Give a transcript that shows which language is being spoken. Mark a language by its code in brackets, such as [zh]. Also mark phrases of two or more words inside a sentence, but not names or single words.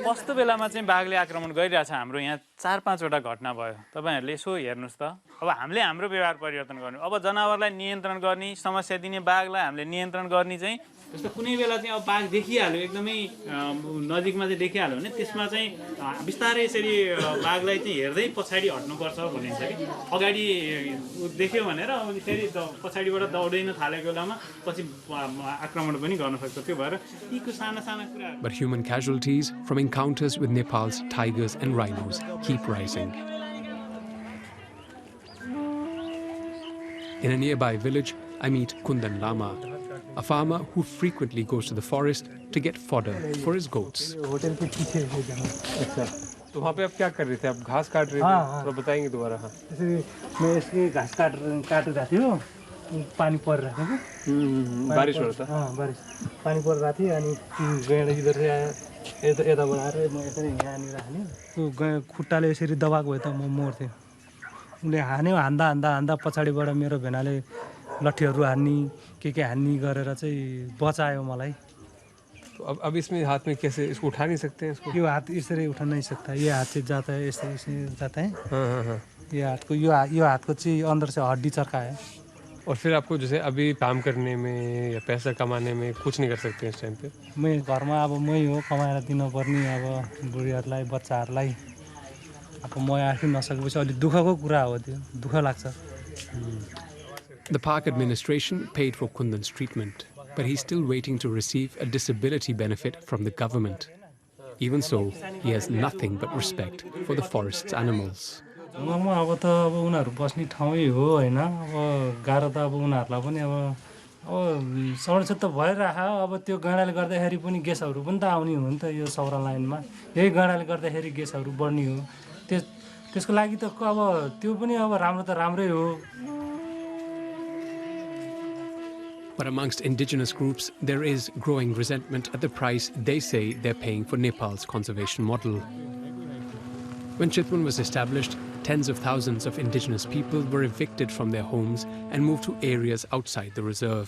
[ne] कस्तो बेलामा चाहिँ बाघले आक्रमण गरिरहेछ हाम्रो यहाँ 4-5 वटा घटना भयो तपाईहरुले यसो हेर्नुस् त अब हामीले हाम्रो व्यवहार परिवर्तन गर्नु अब जनावरलाई नियन्त्रण गर्ने समस्या दिने बाघलाई हामीले नियन्त्रण गर्ने चाहिँ जस्तो कुनै बेला चाहिँ अब बाघ देखिहाल्यो एकदमै नजिकमा चाहिँ देखिहाल्यो भने त्यसमा चाहिँ बिस्तारै यसरी बाघलाई चाहिँ हेर्दै पछाडी हट्नुपर्छ भनिन्छ कि अगाडि देख्यो भनेर अनि फेरि पछाडीबाट दौडिन थालेको बेलामा पछि आक्रमण पनि गर्न सक्छ त्यो भएर यीको साना साना कुरा [en] But human casualties from encounters with Nepal's tigers and rhinos keep rising. In a nearby village, I meet Kundan Lama, a farmer who frequently goes to the forest to get fodder for his goats. [hi] तो वहाँ पे आप क्या कर रहे थे? आप घास काट रहे थे? तो बताएंगे दोबारा हाँ। मैं इसके घास काट रहा था पानी पड़ रहा था बारिश हो रहा था हाँ बारिश पानी पड़ रहा थी [ne] अनि [hi] गैंडा इधर से आया [ne] यता बढाएर म यसरी यहाँनिर हाने त्यो खुट्टाले यसरी दबाएको भए त म मर्थे उले हान्यो हान्दा हान्दा हान्दा पछाडीबाट मेरो भेनाले लठीहरु हान्नी के हान्नी गरेर चाहिँ बचायो मलाई [hi] तो अब इसमें हाथ में कैसे इसको उठा नहीं सकते हैं इसको यो हाथ इसरी उठा नहीं सकता ये हाथ से जाता है ऐसे जाता है हाँ ये हाथ को यो हाथ को चाहिँ अंदर से हड्डी चर्का है और फिर आपको जैसे अभी काम करने में या पैसा कमाने में कुछ नहीं कर सकते इस टाइम पे [ne] मैं घरमा अब मै हो कमाएर दिनुपर्ने अब बुढीहरुलाई बच्चाहरुलाई अब म आफै नसकेपछि अलि दुःखको कुरा हो त्यो दुःख लाग्छ [en] The park administration paid for Kundan's treatment, but he's still waiting to receive a disability benefit from the government. Even so, he has nothing but respect for the forest's animals. [ne] अब त अब उनीहरु बस्ने ठाउँै हो हैन अब गाह्रो त अब उनीहरुलाई पनि अब सडक त भइराख अब त्यो गैंडाले गर्दाखेरि पनि ग्यासहरु पनि त आउने हो नि त यो सौरा लाइनमा यही गैंडाले गर्दाखेरि ग्यासहरु बढ्ने हो त्यसको लागि त अब त्यो पनि अब राम्रो त राम्रै हो. [en] But amongst indigenous groups, there is growing resentment at the price they say they're paying for Nepal's conservation model. When Chitwan was established, tens of thousands of indigenous people were evicted from their homes and moved to areas outside the reserve.